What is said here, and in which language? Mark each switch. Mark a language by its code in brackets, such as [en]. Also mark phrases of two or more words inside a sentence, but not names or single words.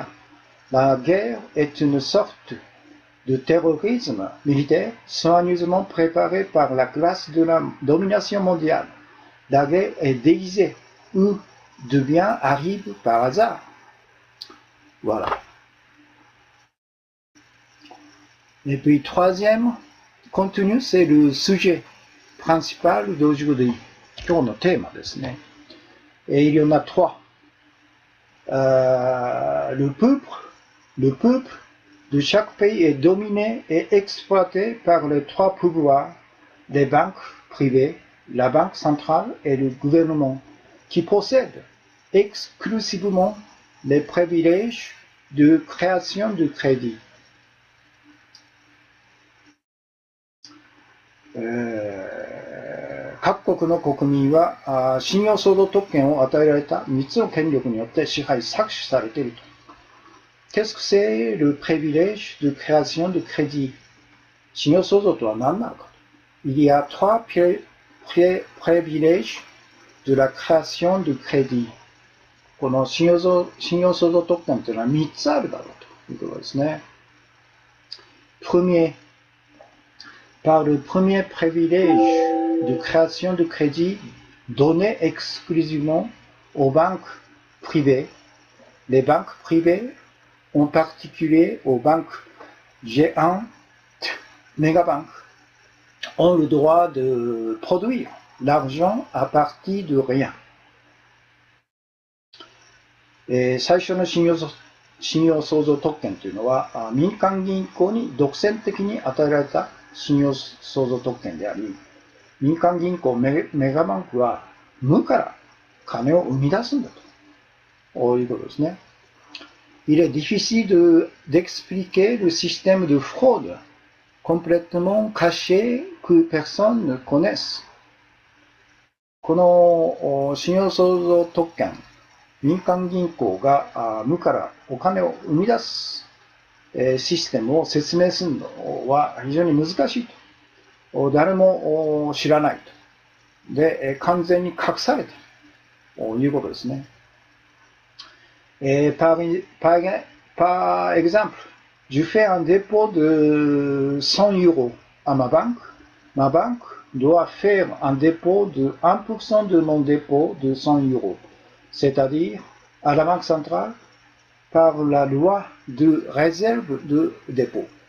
[fr] La guerre est une sorte de terrorisme militaire soigneusement préparé par la classe de la domination mondiale. La guerre est déguisée ou de bien arrive par hasard. Voilà. Et puis troisième contenu, c'est le sujet principal d'aujourd'hui. [ja] 今日のテーマですね。 [fr] Et il y en a trois. Le peuple de chaque pays est dominé et exploité par les trois pouvoirs des banques privées, la banque centrale et le gouvernement, qui possèdent exclusivement les privilèges de création de crédit. [ja] 各国の国民は信用相続特権を与えられた3つの権力によって支配、搾取されていると。 [fr] Qu'est-ce que c'est le privilège de création de crédit? [ja] 信用相続とは何なのかと。 [fr] Il y a 3 privilèges de la création de crédit. [ja] この信用相続特権というのは3つあるだろうということですね。 [fr] Premier, par le premier privilège de création de crédit donné exclusivement aux banques privées, les banques privées, en particulier aux banques géantes, mégabanques, ont le droit de produire l'argent à partir de rien. [ja] 最初の信用創造特権というのは民間銀行に独占的に与えられた信用創造特権であり、民間銀行メガバンクは無から金を生み出すんだということですね。 [fr] Il est difficile d'expliquer le système de fraude complètement caché que personne ne connaisse. [ja] この信用創造特権、民間銀行が無からお金を生み出すシステムを説明するのは非常に難しいと。誰も知らないと。で、完全に隠されているということですね。 [fr] Par exemple, je fais un dépôt de 100 euros à ma banque. Ma banque doit faire un dépôt de 1% de mon dépôt de 100 euros, c'est-à-dire à la Banque centrale par la loi de réserve de dépôt.